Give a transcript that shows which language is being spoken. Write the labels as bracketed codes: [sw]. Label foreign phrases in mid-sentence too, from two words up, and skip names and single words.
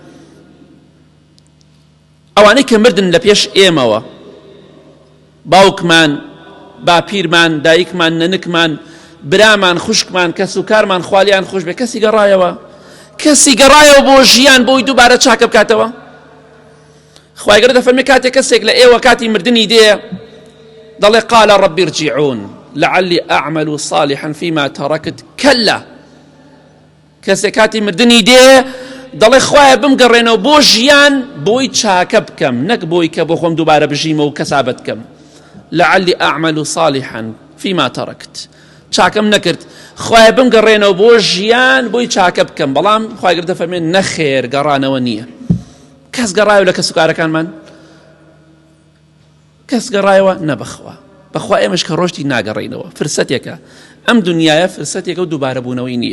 [ckb] ئەوانەی کە مردن لە پێش ئێمەوە، باوکمان، باپیرمان، دایکمان، نەنکمان، برامان، خوشکمان، کەس و کارمان خوالیان خۆش بێ، کەسی گەڕایەوە بۆ ژیان بۆی دووبارە چاکە بکاتەوە. خوای گەورە دەفەرمێ کاتێک کەسێک لە ئێوە کاتی مردنی دێ دەڵێ [ar] قال رب ارجعون لعلي أعمل صالحا فيما تركت كلا. [ckb] کەسێک کاتی مردنی دێ دەڵێ خوایە بمگەڕێنەوە بۆ ژیان بۆی چاکە بکەم، نەک بۆی کە بۆ خۆم دووبارە بژیمە و کەسابەت بکەم. [ar] لعلي أعمل صالحا فيما تركت، [ckb] چاکەم نەکرد، خوایە بمگەڕێنەوە بۆ ژیان بۆی چاکە بکەم. بەڵام خوای گەورە دەفەرمێ نەخێر، گەڕانەوە نییە. کەس گەڕایەوە لە کەس و کارەکانمان؟ کەس گەڕایەوە نەبەخوا، بەخوا ئێمەش کە ڕۆشتی ناگەڕێنەوە. فرسەتێکە، ئەم دنیاە فرسەتێکە و دووبارە بوونەوەی نییە.